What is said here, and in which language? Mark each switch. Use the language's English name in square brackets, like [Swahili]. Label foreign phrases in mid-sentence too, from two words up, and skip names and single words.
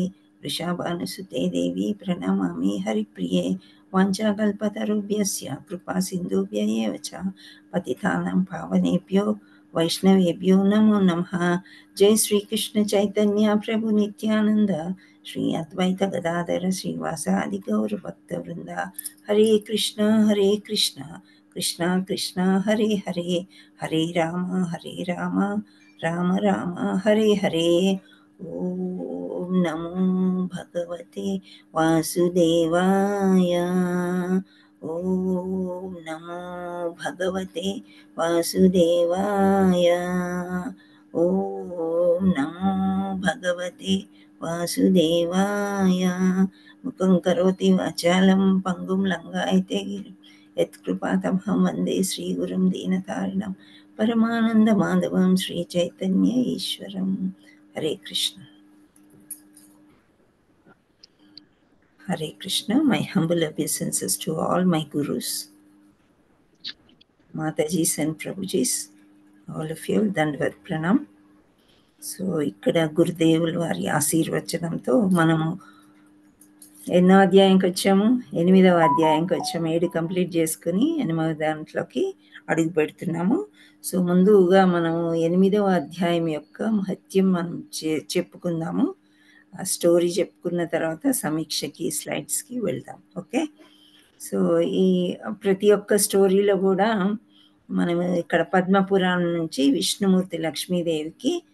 [Sanskrit] वृषाभानुसुते देवी प्रणमामि हरिप्रिये वाञ्छाकल्पतरुभ्यस्य कृपासिन्धुभ्य एव च पतितानां पावनेभ्यो वैष्णवेभ्यो नमो नमः जय श्री कृष्ण चैतन्य प्रभु नित्यानंद श्री अद्वैत गदाधर श्रीवासादि गौर भक्त वृंद हरे कृष्ण कृष्ण कृष्ण हरे हरे हरे राम राम राम हरे हरे ओम नमो भगवते वासुदेवाय ओम नमो भगवते वासुदेवाय ओम नमो भगवते वासुदेवाय मुखं करोति वाचालं पङ्गुं लङ्घयते गिरिं यत्कृपातमहं वन्दे श्रीगुरुं दीनतारिणं परमानन्दमाधवं श्रीचैतन्य ईश्वरं हरे कृष्ण Hare Krishna. [English] My humble obeisances to all my gurus, Matajis and Prabhujis, all of you, [Sanskrit] दण्डवत् प्रणाम. [Telugu] సో ఇక్కడ గురుదేవుల వారి ఆశీర్వచనంతో మనము ఎన్నో అధ్యాయంకి వచ్చాము 8వ అధ్యాయంకి వచ్చాము 7 కంప్లీట్ చేసుకుని 8వ దాంట్లోకి అడుగు పెడుతున్నాము సో ముందుగా మనము 8వ అధ్యాయం యొక్క మహత్యం మనం చెప్పుకుందాము ఆ స్టోరీ చెప్పుకున్న తర్వాత సమీక్షకి స్లైడ్స్కి వెళ్దాం [English] okay so [Telugu] ఈ ప్రతి ఒక్క స్టోరీలో కూడా మనం ఇక్కడ పద్మపురాణం నుంచి విష్ణుమూర్తి లక్ష్మీదేవికి